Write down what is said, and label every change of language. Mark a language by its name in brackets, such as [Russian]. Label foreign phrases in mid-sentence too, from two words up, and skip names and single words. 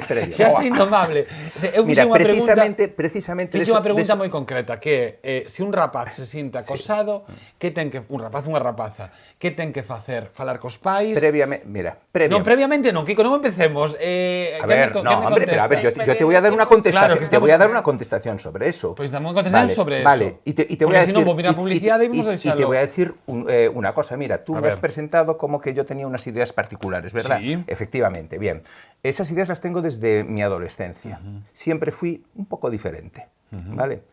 [Galician] Xa está Indomable. Eu Mira, unha precisamente fixe unha pregunta moi concreta, que é, se un rapaz se sinta acosado, que ten que, un rapaz, unha rapaza, que ten que facer? Falar cos pais? Previamente. Non, previamente non, Kiko, non empecemos. A ver, [Spanish] no, hombre, pero a ver, yo te voy a dar una contestación, te voy a dar una contestación sobre eso. Pues dame una contestación sobre eso. Vale, y te voy a decir, si no, voy a publicidad y te voy a decir una cosa, mira, tú me has presentado como que yo tenía unas ideas particulares, ¿verdad? Sí. Efectivamente, bien. Esas ideas las tengo desde mi adolescencia. Siempre fui un poco diferente, ¿vale?